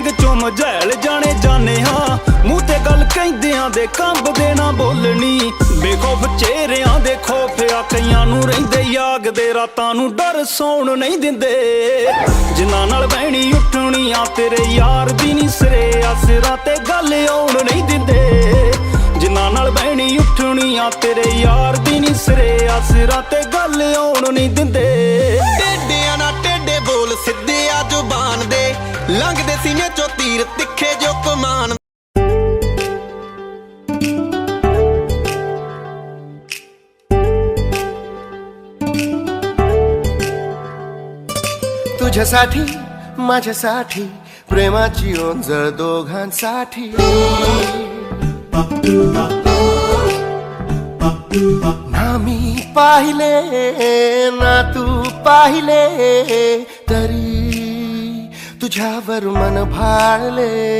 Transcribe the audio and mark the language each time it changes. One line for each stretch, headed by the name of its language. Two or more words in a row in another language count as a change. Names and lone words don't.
Punjabi: ਚੋਂ ਮਝੈਲ ਜਾਣੇ ਜਾਣੇ ਹਾਂ ਮੂੰਹ ਤੇ ਗੱਲ ਕਹਿੰਦਿਆਂ ਦੇ ਕੰਬਦੇ ਨਾ ਬੋਲਣੀ ਬੇਖੌਫ ਚਿਹਰਿਆਂ ਦੇ ਖੌਫ ਆ ਕਈਆਂ ਨੂੰ ਰਹਿੰਦੇ ਯਾਗ ਦੇ ਰਾਤਾਂ ਨੂੰ ਡਰ ਸੌਣ ਨਹੀਂ ਦਿੰਦੇ ਜਿਨ੍ਹਾਂ ਨਾਲ ਬਹਿਣੀ ਉੱਠਣੀਆਂ ਤੇਰੇ ਯਾਰ ਦੀ ਨੀ ਸਿਰੇ ਆਸਰਾਂ ਤੇ ਗੱਲ ਆਉਣ ਨਹੀਂ ਦਿੰਦੇ ਜਿਨ੍ਹਾਂ ਨਾਲ ਬਹਿਣੀ ਉੱਠਣੀਆਂ ਤੇਰੇ ਯਾਰ ਦੀ ਨੀ ਸਿਰੇ ਆਸਰਾਂ ਤੇ ਗੱਲ ਆਉਣ ਨਹੀਂ ਦਿੰਦੇ ਟੇਡਿਆਂ ਨਾਲ ਟੇਡੇ ਬੋਲ ਸਿੱਧੇ ਆ ਜ਼ੁਬਾਨ ਦੇ ਲੰਘਦੇ ਸੀਨੇ ਚੋਂ ਤੀਰ ਤਿੱਖੇ ਜੋ ਕਮਾਨ
Marathi: तुझ्यासाठी माझ्यासाठी प्रेमाची ओंजळ दोघांसाठी ना मी पाहिले ना तू पाहिले तरी तुझ्यावर मन भाळले